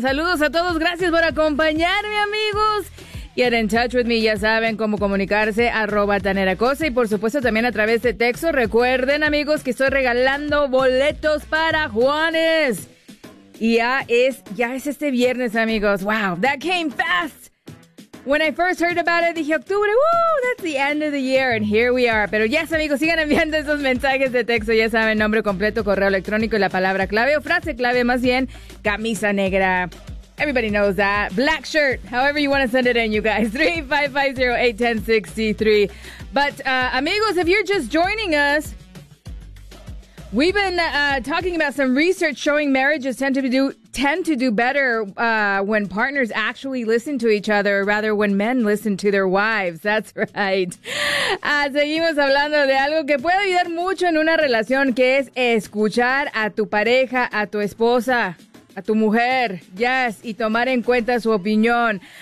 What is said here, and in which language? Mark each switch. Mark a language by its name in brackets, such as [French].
[Spanish] Saludos a todos, gracias por acompañarme, amigos. [English] Get in touch with me, [Spanish] ya saben cómo comunicarse, @TaneraCosa, y por supuesto también a través de texto. Recuerden, amigos, que estoy regalando boletos para Juanes. Y ya es este viernes, amigos. [English] Wow, that came fast. When I first heard about it, [Spanish] dije, octubre, [English] woo, that's the end of the year, and here we are. [Spanish] Pero yes, amigos, sigan enviando esos mensajes de texto, ya saben, nombre completo, correo electrónico y la palabra clave o frase clave, más bien, camisa negra. [English] Everybody knows that. Black shirt, however you want to send it in, you guys. 3-5-5-0-8-10-63. But, amigos, if you're just joining us, we've been talking about some research showing marriages tend to do better when partners actually listen to each other, rather when men listen to their wives. That's right. [Spanish] Seguimos hablando de algo que puede ayudar mucho en una relación, que es escuchar a tu pareja, a tu esposa, a tu mujer, yes, y tomar en cuenta su opinión.